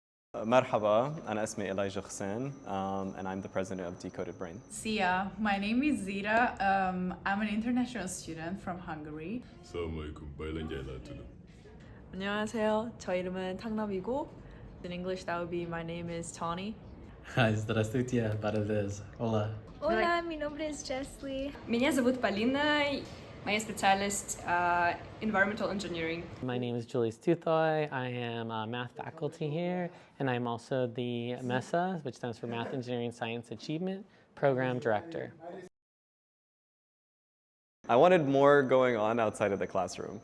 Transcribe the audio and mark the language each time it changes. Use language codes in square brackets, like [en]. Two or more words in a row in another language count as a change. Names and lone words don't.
[ar] مرحبا أنا اسمي [en] Elijah Hussein and I'm the president of Decoded Brain. Sia, my name is Zira. I'm an international student from Hungary. [ar] Assalamualaikum. Bailanjay Latulu. [ko] 안녕하세요. 저 이름은 탕남이고 [en] in English that would be my name is Tawny. [ru] Здравствуйте, Barades. [es] Hola. Hola, mi nombre es Jesly. [ru] Меня зовут Полина. Моя специальность [en] environmental engineering. My name is Julius Tuthoy. I am a math faculty here, and I'm also the MESA, which stands for Math Engineering Science Achievement Program Director. I wanted more going on outside of the classroom.